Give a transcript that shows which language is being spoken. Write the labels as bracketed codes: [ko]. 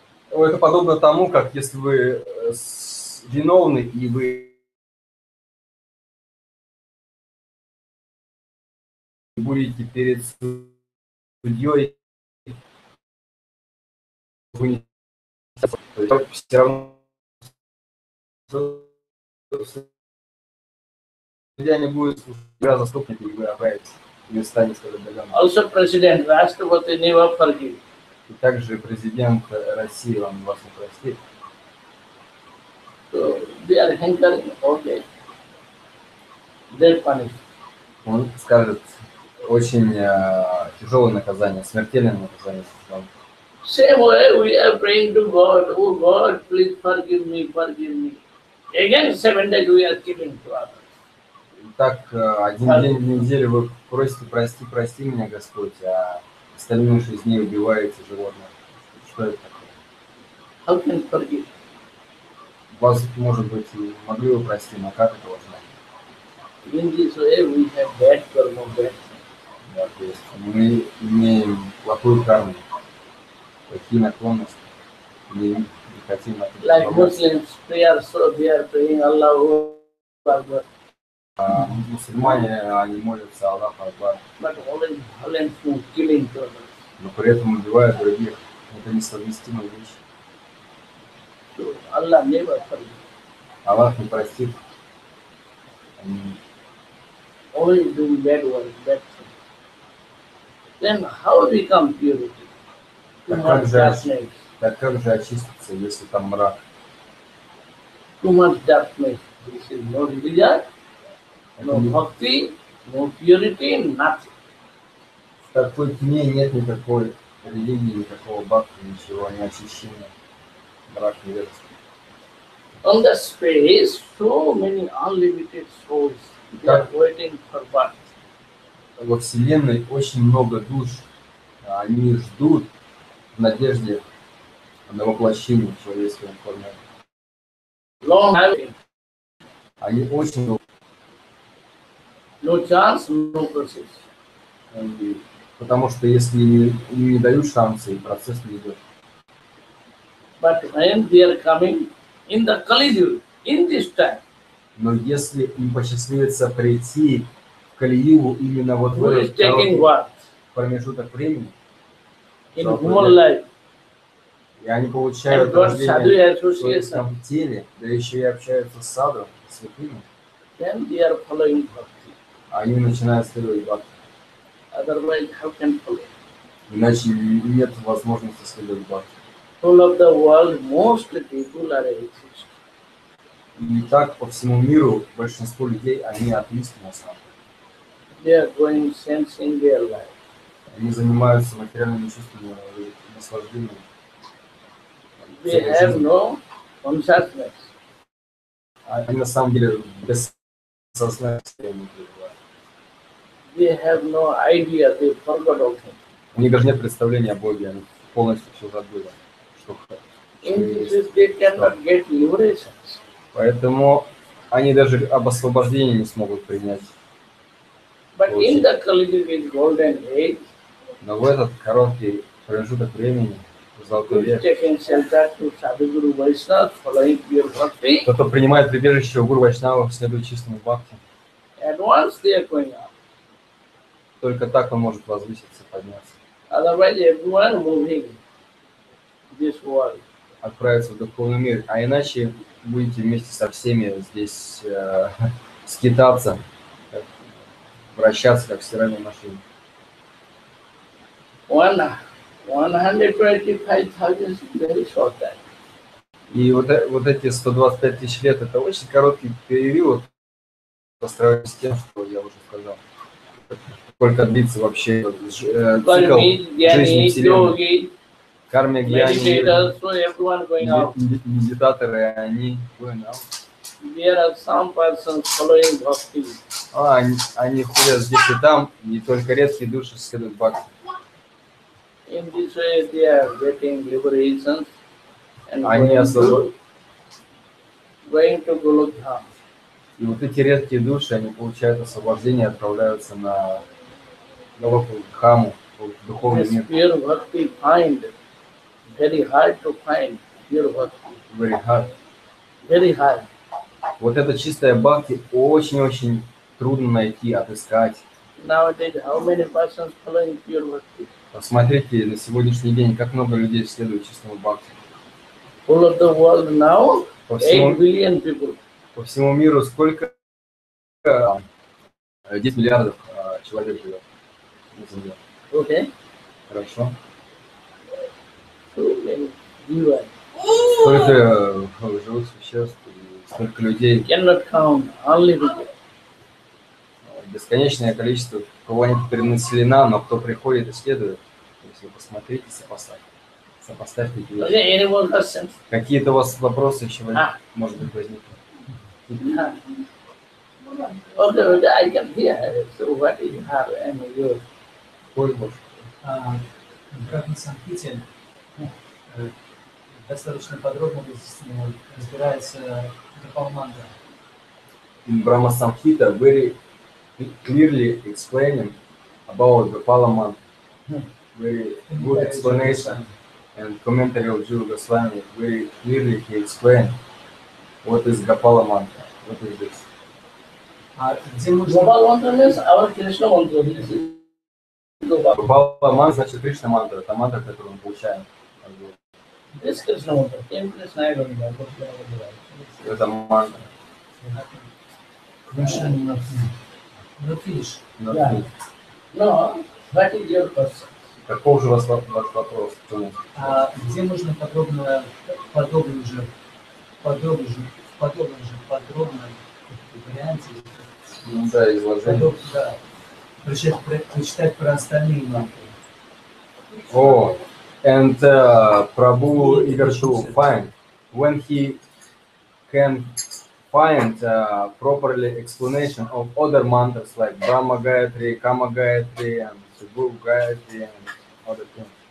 [ru] Это подобно тому, как если вы виновны и вы будете перед судьей, вы не все равно судья не будет слушать, заступник, и вы обратитесь и станете доганом. [en] Also President Rashtrapati never forgive. [ru] И также президент России вам вас не простит. [en] So they are hankering, okay. They're punished. [ru] Он скажет очень тяжелое наказание, смертельное наказание. [en] Same way we are praying to God, oh God, please forgive me, forgive me. Again 7 days we are killing to others. [ru] Так, один день в неделю вы просите, прости, прости меня, Господь, а остальные 6 дней убиваете животных. Что это такое? [en] How can forgive? [ru] Вас, может быть, и могли бы простить, но как это возможно? [en] In this way we have bad karma, bad. [ru] Да, то есть мы имеем плохую карму, плохие наклонности, не хотим от этого. [en] Like Muslims prayer, so they are praying Allahu Akbar. [ru] Мусульмане, они молятся Аллаху Акбар, [en] But always violence to killing to others. [ru] но при этом убивают других. Это несовместимые вещи. [en] So Allah never forgive. [ru] Аллах не простит. Они [en] Always doing bad work, bad things. Then how become purity? Too much darkness. [ru] Так как же очиститься, если там мрак? [en] Too much darkness. This is no religion, no bhakti, no purity, nothing. [ru] В такой тьме нет никакой религии, никакого бхакти, ничего, ни очищения. Мрак невежества. [en] On the space, so many unlimited souls, they are waiting for birth. [ru] Во Вселенной очень много душ. Они ждут в надежде на воплощение в человеческой форме. [en] Long time. [ru] Они очень долго. [en] No chance, no process. [ru] Потому что если им не дают шансы, и процесс не идет. [en] But when they are coming in the Kali Yuga, in this time, [ru] Но если им посчастливится прийти в Кали-югу именно вот в [en] who is [ru] этот [en] taking [ru] короткий [en] birth [ru] промежуток времени, [en] in human life, [ru] и они [en] and [ru] получают [en] got [ru] рождение [en] sadhu [ru] в своем [en] association, [ru] теле, да еще и общаются с саду, с святыми, [en] then they are following bhakti. [ru] они начинают следовать бхакти. [en] Otherwise, how can follow? [ru] Иначе нет возможности следовать бхакти. [en] All of the world, most people are atheists. [ru] И так по всему миру большинство людей, они атеисты на самом деле. [en] They are going sensing their life. [ru] Они занимаются материальными чувствами, наслаждением. [en] They have no consciousness. [ru] Они на самом деле бессознательные состояния пребывают. [en] They have no idea. They forgot all things. [ru] У них даже нет представления о Боге, они полностью все забыли. [en] In this way, they cannot get liberation. [ru] Поэтому они даже об освобождении не смогут принять. [en] But in the Kali Yuga golden age, [ru] Но в этот короткий промежуток времени, золотой век, [en] taking shelter to Sadhguru Vaishnava, following pure bhakti, [ru] кто-то принимает прибежище у гуру Вайшнава, следует чистому бхакти. [en] at once they are going up. [ru] Только так он может возвыситься, подняться. [en] Otherwise, everyone moving this world. [ru] Отправиться в духовный мир. А иначе будете вместе со всеми здесь скитаться, вращаться, как в стиральной машине. [en] 125,000 very short time. [ru] И вот эти 125 тысяч лет, это очень короткий период по сравнению с тем, что я уже сказал. Сколько длится вообще цикл жизни Вселенной. Карми, гьяни, медитаторы, они... [en] There are some persons following bhakti. [ru] Они ходят здесь и там, и только редкие души следуют бхакти. [en] In this way, they are getting liberation and [ru] Они [en] going to Golokdham. [ru] И вот эти редкие души, они получают освобождение и отправляются на Голокдхаму, в духовный [en] This [ru] мир. [en] pure bhakti find very hard to find. Pure bhakti, Very hard. very hard. [ru] Вот это чистое бхакти очень-очень трудно найти, отыскать. [en] Nowadays, how many persons following pure bhakti? [ru] Посмотрите на сегодняшний день, как много людей следует чистому бхакти. [en] All of the world now, [ru] По [en] 8 billion people. [ru] всему миру сколько? 10 миллиардов человек живет на Земле. [en] Okay? [ru] Хорошо. [en] So many divas. [ru] Столько живых существ, и столько людей. [en] Cannot count, unlimited. [ru] Бесконечное количество планета перенаселена, но кто приходит и следует, если вы посмотрите, сопоставьте эти вещи. [en] Okay, any more questions? [ru] Какие-то у вас вопросы еще, может быть, возникнут? [en] Okay, I can hear. So what is her and yours? [ru] Брахма Санките достаточно подробно разбирается Гопал-мантра. [en] Брахма Самхита very clearly explaining about the Gopala mantra. Very good explanation and commentary of Jiva Goswami. Very clearly he explained what is Gopala mantra. What is this? Gopal mantra means our Krishna mantra. [ru] Gopala mantra значит Кришна мантра. Это мантра, которую мы получаем. [en] This Krishna mantra. Same Krishna I don't know. [ru] Это мантра. [en] Yeah. No, what is your question? [ru] Каков же ваш вопрос? Где можно подробно варианте изложение. Прочитать про остальные мантры? [en] Oh, and Prabhu eager to find when he can find properly explanation of other mantras like Brahma Gayatri, Kama Gayatri, and Subhu Gayatri, and other things.